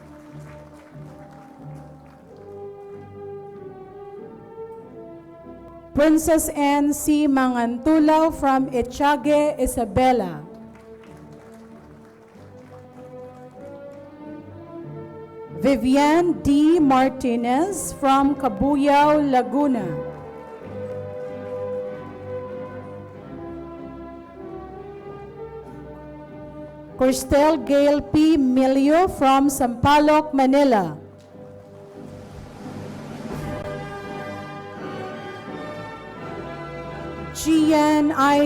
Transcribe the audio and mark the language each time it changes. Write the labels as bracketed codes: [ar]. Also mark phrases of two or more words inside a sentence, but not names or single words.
[en] Princess N. C. Mangantulaw from Echage, Isabela. Vivian D. Martinez from Cabuyao, Laguna. Cristel Gail P. Milio from Sampaloc, Manila. Gian I.